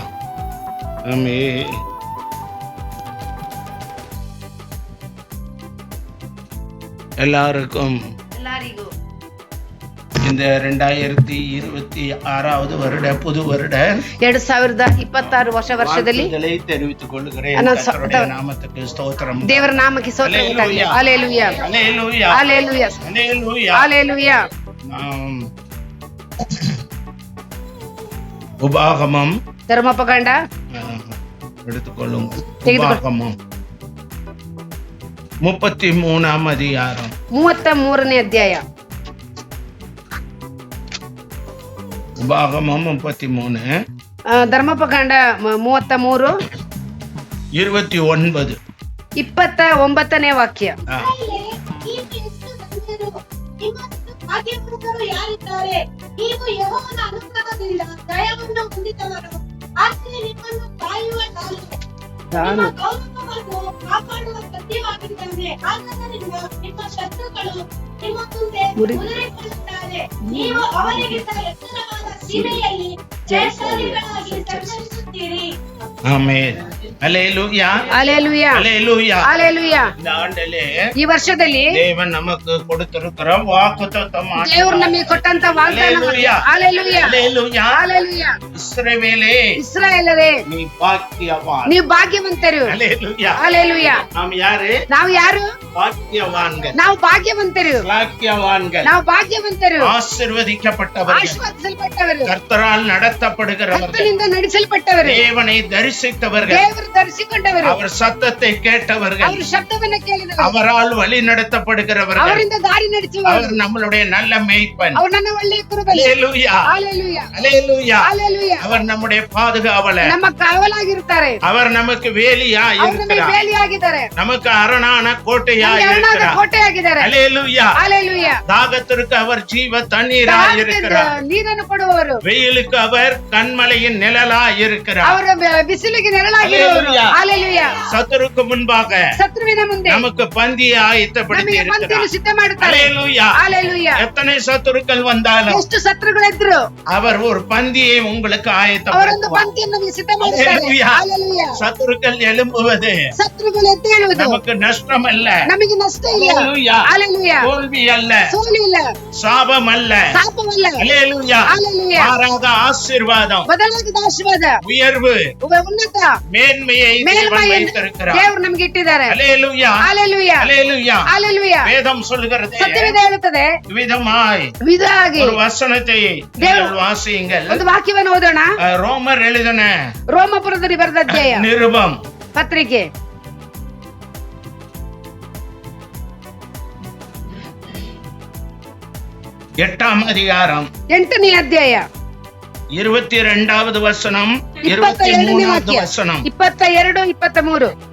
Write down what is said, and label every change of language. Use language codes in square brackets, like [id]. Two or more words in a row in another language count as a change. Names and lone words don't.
[ta] ஆமென். எல்லாருக்கும் [kn] ಎಲ್ಲರಿಗೂ [ta] இந்த 2026 வருட புது வருட [kn] 2026 ವರ್ಷದಲ್ಲಿ [ta] வாழ்த்துக்களை தெரிவித்துக் கொள்கிறேன். நான் கர்த்தருடைய நாமத்துக்கு ஸ்தோத்திரம். [kn] ದೇವರ ನಾಮಕ್ಕೆ ಸ್ತೋತ್ರ ಉಂಟಾಗಲಿ. ಹಲ್ಲೆಲೂಯಾ. [ta] ஹல்லேலூயா [kn] ಹಲ್ಲೆಲೂಯಾ. [ta] ஹல்லேலூயா. [kn] ಹಲ್ಲೆಲೂಯಾ. [ta] நாம் உபாகமம் [kn] ಧರ್ಮೋಪಕಾಂಡ [ta] எடுத்துக்கொள்ளும். [kn] ತೆಗೆದುಕೊಳ್ಳಿ. [ta] உபாகமம் 33ஆம் அதிகாரம் [kn] 33ನೇ ಅಧ್ಯಾಯ. [ta] உபாகமம் 33 [kn] ಧರ್ಮೋಪಕಾಂಡ 33 29. 29ನೇ ವಾಕ್ಯ. ಯಾರಿದ್ದಾರೆ? ನೀವು ಯೆಹೋವನ ಅನುಗ್ರಹದಿಂದ ದಯವನ್ನು ಹೊಂದಿದವರು. ಆತನು ನಿಮ್ಮನ್ನು ಕಾಯುವ ನಿಮ್ಮ ಗೌರವವನ್ನು ಕಾಪಾಡುವ ಸತ್ಯವಾಗಿದ್ದಾನೆ. ಆದ್ದರಿಂದ ನಿಮ್ಮ ಶತ್ರುಗಳು ನಿಮ್ಮ ಮುಂದೆ ಮುದುರಿಕೊಳ್ಳುತ್ತಾರೆ. ನೀವು ಅವರಿಗಿಂತ ಎತ್ತರವಾದ ಸೀಮೆಯಲ್ಲಿ ಜಯಶಾಲಿಗಳಾಗಿ ಸಂಚರಿಸುತ್ತೀರಿ. [ta] ஆமென். ஹல்லேலூயா [kn] ಹಲ್ಲೆಲೂಯಾ. [ta] ஹல்லேலூயா. [kn] ಹಲ್ಲೆಲೂಯಾ. [ta] இந்த ஆண்டிலே [kn] ಈ ವರ್ಷದಲ್ಲಿ [ta] தேவன் நமக்கு கொடுத்திருக்கிற வாக்குத்தத்தம் [kn] ದೇವರು ನಮಗೆ ಕೊಟ್ಟಂತ ವಾಗ್ದಾನ. ಹಲ್ಲೆಲೂಯಾ. ಹಲ್ಲೆಲೂಯಾ. [ta] ஹல்லேலூயா. [kn] ಹಲ್ಲೆಲೂಯಾ. [ta] இஸ்ரவேலே [kn] ಇಸ್ರಾಯೇಲರೇ, [ta] நீ பாக்கியவான். [kn] ನೀವು ಭಾಗ್ಯವಂತರು. [ta] ஹல்லேலூயா. [kn] ಹಲ್ಲೆಲೂಯಾ. [ta] நாம் யாரு? [kn] ನಾವು ಯಾರು? [ta] பாக்கியவான்கள். [kn] ನಾವು ಭಾಗ್ಯವಂತರು. [ta] பாக்கியவான்கள். [kn] ನಾವು ಭಾಗ್ಯವಂತರು, [ta] ஆசீர்வதிக்கப்பட்டவர்கள், [kn] ಆಶೀರ್ವದಿಸಲ್ಪಟ್ಟವರು, [ta] கர்த்தரால் நடத்தப்படுகிறவர்கள், [kn] ಕರ್ತನಿಂದ ನಡೆಸಲ್ಪಟ್ಟವರು, [ta] தேவனை தரிசித்தவர்கள், [kn] ದೇವರು ಧರಿಸಿಕೊಂಡವರು, [ta] அவர் சத்தத்தை கேட்டவர்கள், [kn] ಅವರ ಶಬ್ದವನ್ನ ಕೇಳಿದವರು, [ta] அவரால் வழி நடத்தப்படுகிறவர்கள். [kn] ಅವರಿಂದ ದಾರಿ ನಡೆಸುವವರು, [ta] அவர் நம்மளுடைய நல்ல மேய்ப்பன். [kn] ಅವರು ನನ್ನ ಒಳ್ಳೆಯ ಕುರುಬರು. [ta] ஹல்லேலூயா. [kn] ಹಲ್ಲೆಲೂಯಾ. [ta] ஹல்லேலூயா. [kn] ಹಲ್ಲೆಲೂಯಾ. [ta] அவர் நம்முடைய பாதுகாவலர். [kn] ನಮ್ಮ ಕಾವಲಾಗಿರುತ್ತಾರೆ. [ta] அவர் நமக்கு வேலியா [kn] ಅವರು ನಮಗೆ [ta] இருக்கிறார். [kn] ಬೇಲಿಯಾಗಿದ್ದಾರೆ. [ta] நமக்கு அரணான கோட்டையா [kn] ನಮಗೆ ಅರಣಾದ [ta] இருக்கிறார். [kn] ಕೋಟೆಯಾಗಿದ್ದಾರೆ. [ta] ஹல்லேலூயா. [kn] ಹಲ್ಲೆಲೂಯಾ. [ta] தாகத்திற்கு அவர் ஜீவ தண்ணீரா இருக்கிறார். [kn] ನೀರನ್ನು ಕೊಡುವವರು, [ta] வெயிலுக்கு அவர் கண்மலையின் நிழலா இருக்கிறார். [kn] ಅವರ ಬಿಸಿಲಿಗೆ ನೆರಳಾಗಿರುವವರು. ಹಲ್ಲೆಲೂಯಾ. ಹಲ್ಲೆಲೂಯಾ. [ta] சத்துருக்கு முன்பாக [kn] ಶತ್ರುವಿನ ಮುಂದೆ [ta] நமக்கு பந்தியை ஆயத்தப்படுத்தி [kn] ನಮಗೆ ಪಂಕ್ತಿಯನ್ನು [ta] இருக்கிறார். [kn] ಸಿದ್ಧ ಮಾಡುತ್ತಾರೆ. [ta] ஹல்லேலூயா. [kn] ಹಲ್ಲೆಲೂಯಾ. [ta] எத்தனை சத்துருக்கள் வந்தாலும் [kn] ಎಷ್ಟು ಶತ್ರುಗಳಿದ್ರು [ta] அவர் ஒரு பந்தியை உங்களுக்கு [kn] ಅವರೊಂದು [ta] ஆயத்தப்படுத்துவார். [kn] ಪಂಕ್ತಿಯನ್ನು ನಮಗೆ ಸಿದ್ಧ ಮಾಡುತ್ತಾರೆ. ಹಲ್ಲೆಲೂಯಾ. ಹಲ್ಲೆಲೂಯಾ. [ta] சத்துருக்கள் எழும்புவது [kn] ಶತ್ರುಗಳು ಎದ್ದೇಳುವುದು [ta] நமக்கு நஷ்டம் அல்ல. [kn] ನಮಗೆ ನಷ್ಟ ಇಲ್ಲ. [ta] ஹல்லேலூயா. [kn] ಹಲ್ಲೆಲೂಯಾ. [ta] தோல்வி அல்ல, [kn] ಸೋಲು ಇಲ್ಲ, [ta] சாபம் அல்ல. [kn] ಶಾಪವಲ್ಲ. [ta] ஹல்லேலூயா. [kn] ಹಲ್ಲೆಲೂಯಾ. [ta] மாறாக ஆசீர்வாதம், [kn] ಬದಲಾಗಿದ ಆಶೀರ್ವಾದ, [ta] உயர்வு, [kn] ಉನ್ನತ [ta] மேன்மையை தேவன் [kn] ಮೇಲ್ಮೈ [ta] வைத்திருக்கிறார். [kn] ದೇವರು ನಮಗೆ ಇಟ್ಟಿದ್ದಾರೆ. [ta] ஹல்லேலூயா. [kn] ಹಲ್ಲೆಲೂಯಾ. [ta] ஹல்லேலூயா. [kn] ಹಲ್ಲೆಲೂಯಾ. [ta] வேதம் சொல்கிறது [kn] ಸತ್ಯವೇದ ಹೇಳುತ್ತದೆ [ta] விதமாய் [kn] ವಿಧವಾಗಿ. [ta] ஒரு வசனத்தை நீங்கள் வாசியுங்கள். [kn] ಒಂದು ವಾಕ್ಯವನ್ನು ಓದೋಣ. [ta] ரோமர் எழுதின [kn] ರೋಮಪುರದಲ್ಲಿ ಬರೆದ ಅಧ್ಯಾಯ, [ta] நிருபம் [kn] ಪತ್ರಿಕೆ [ta] 8ஆம் அதிகாரம் [kn] 8ನೇ ಅಧ್ಯಾಯ [ta] 22வது வசனம் [kn] 22ನೇ [ta] 23வது [kn] ವಾಕ್ಯ, [ta] வசனம். 22, 23.